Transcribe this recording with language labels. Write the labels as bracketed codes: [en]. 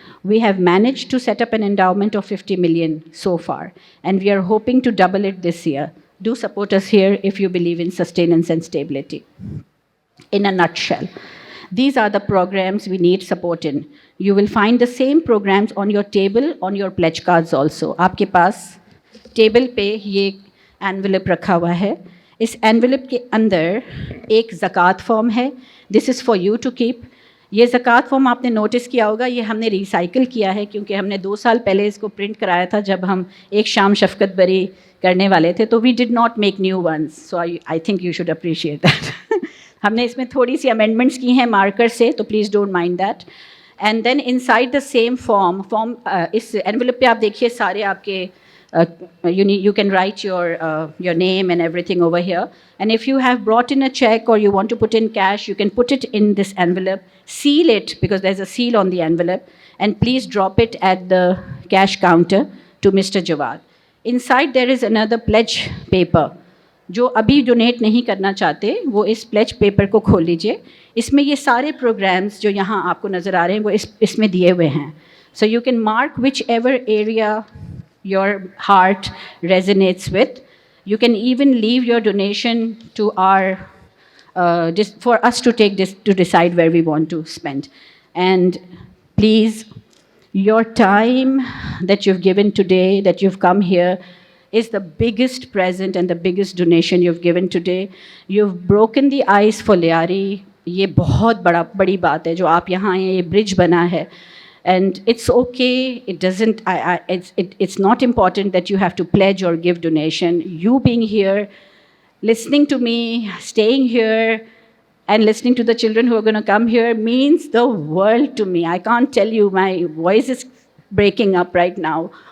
[en] We have managed to set up an endowment of 50 million so far, and we are hoping to double it this year. Do support us here if you believe in sustenance and stability. In a nutshell, these are the programs we need support in. You will find the same programs on your table, on your pledge cards also. [hi] आपके पास table पे ये envelope रखा हुआ है. इस envelope के अंदर एक ज़कात फॉर्म है. [en] This is for you to keep. [hi] ये ज़कात फॉर्म आपने नोटिस किया होगा, ये हमने रिसाइकिल किया है क्योंकि हमने 2 साल पहले इसको प्रिंट कराया था जब हम एक शाम शफकत बरी करने वाले थे. [en] तो we did not make new ones, so I think you should appreciate that. [hi] हमने इसमें थोड़ी सी अमेंडमेंट्स की हैं मार्कर से, तो [en] Please don't mind that. And then inside the same form [hi] इस एनवेलप पे आप देखिए सारे आपके [en] you can write your name and everything over here. And if you have brought in a check or you want to put in cash, you can put it in this envelope, seal it because there's a seal on the envelope, and please drop it at the cash counter to Mr. Jawad. Inside there is another pledge paper. [hi] जो अभी donate नहीं करना चाहते वो इस pledge paper को खोल लीजिए. इसमें ये सारे प्रोग्राम्स जो यहाँ आपको नज़र आ रहे हैं वो इसमें दिए हुए हैं. [en] So you can mark whichever area your heart resonates with. You can even leave your donation to our for us to take this to decide where we want to spend. And please, your time that you've given today, that you've come here, is the biggest present and the biggest donation you've given today. You've broken the ice for Liari. [hi] ये बहुत बड़ी बात है जो आप यहाँ आए, ये ब्रिज बना है. [en] And it's okay, it doesn't, it's not important that you have to pledge or give donation. You being here, listening to me, staying here, and listening to the children who are going to come here means the world to me. I can't tell you, my voice is breaking up right now.